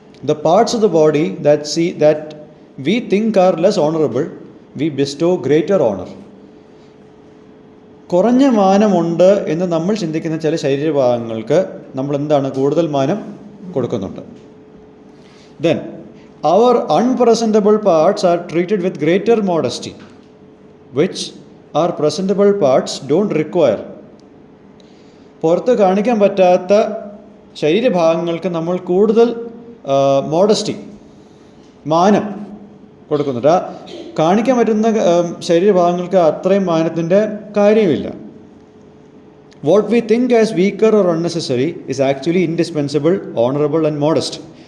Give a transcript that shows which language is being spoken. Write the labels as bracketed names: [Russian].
[English] The parts of the body that we think are less honourable we bestow greater honour. [Malayalam] കുറഞ്ഞ മാനമുണ്ട് എന്ന് നമ്മൾ ചിന്തിക്കുന്ന ചില ശരീരഭാഗങ്ങൾക്ക് നമ്മൾ എന്താണ് കൂടുതൽ മാനം കൊടുക്കുന്നുണ്ട്. [English] Then our unpresentable parts are treated with greater modesty, which our presentable parts don't require. [Malayalam] പുറത്ത് കാണിക്കാൻ പറ്റാത്ത ശരീരഭാഗങ്ങൾക്ക് നമ്മൾ കൂടുതൽ മോഡസ്റ്റി, മാനം കൊടുക്കുന്നുണ്ട്. കാണിക്കാൻ പറ്റുന്ന ശരീരഭാഗങ്ങൾക്ക് അത്രയും മാനത്തിൻ്റെ കാര്യമില്ല. [English] What we think as weaker or unnecessary is actually indispensable, honourable and modest.